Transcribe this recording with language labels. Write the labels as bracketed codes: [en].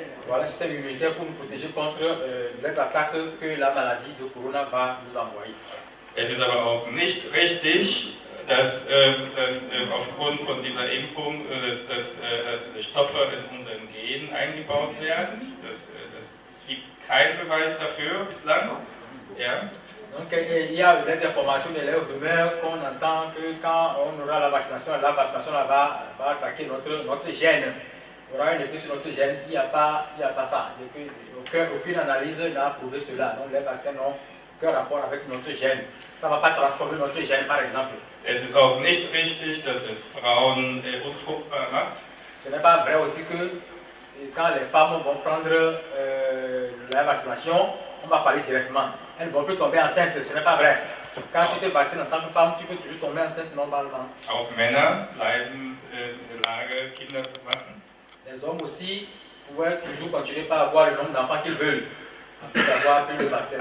[fr] Voilà, un système immunitaire pour nous protéger contre les attaques que la maladie de Corona va nous envoyer. [de] Es ist aber auch nicht richtig, dass aufgrund von dieser Impfung dass diese Stoffe in unseren Genen eingebaut werden. Es gibt keinen Beweis dafür bislang. Ja. [fr] Donc il y a des informations, des rumeurs qu'on entend que quand on aura la vaccination va attaquer notre gène. Il y aura un effet sur notre gène, il n'y a pas ça. Aucune analyse n'a prouvé cela. Donc les vaccins n'ont aucun rapport avec notre gène. Ça ne va pas transformer notre gène, par exemple. [de] Es ist auch nicht richtig, dass es Frauen unfruchtbar macht. [fr] Ce n'est pas vrai aussi que quand les femmes vont prendre la vaccination, on va parler directement. Elles ne vont plus tomber enceintes, ce n'est pas vrai. Quand tu te vaccines en tant que femme, tu peux toujours tomber enceinte normalement. [de] Auch Männer bleiben in der Lage, Kinder zu machen. [fr] Les hommes aussi pouvaient toujours continuer par avoir le nombre d'enfants qu'ils veulent, après avoir pris le vaccin.